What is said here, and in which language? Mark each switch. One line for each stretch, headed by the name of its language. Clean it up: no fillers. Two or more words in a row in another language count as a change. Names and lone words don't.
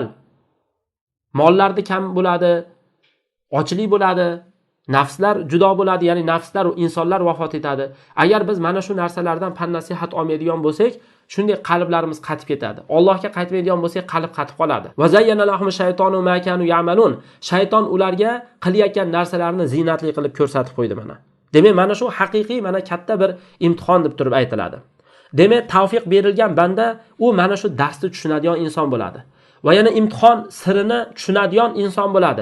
Uzbek: Mollarda kam bo'ladi, ochlik bo'ladi, nafslar judo bo'ladi, ya'ni nafslar va insonlar vafot etadi. Agar biz mana shu narsalardan pan-nasihat olmaydigan bo'lsak, shunday qalblarimiz qatib ketadi. Allohga qaytmaydigan bo'lsak, qalb qatib qoladi.
Arabic: وزين لهم الشيطان ما كانوا يعملون.
Uzbek: Shayton ularga qilayotgan narsalarni zinatli qilib ko'rsatib qo'ydi mana. Demak, mana shu haqiqiy mana katta bir imtihon deb turib aytiladi. Demak, tavfiq berilgan banda u mana shu darsni tushunadigan inson bo'ladi. Va yana imtihon sirini tushunadigan inson bo'ladi.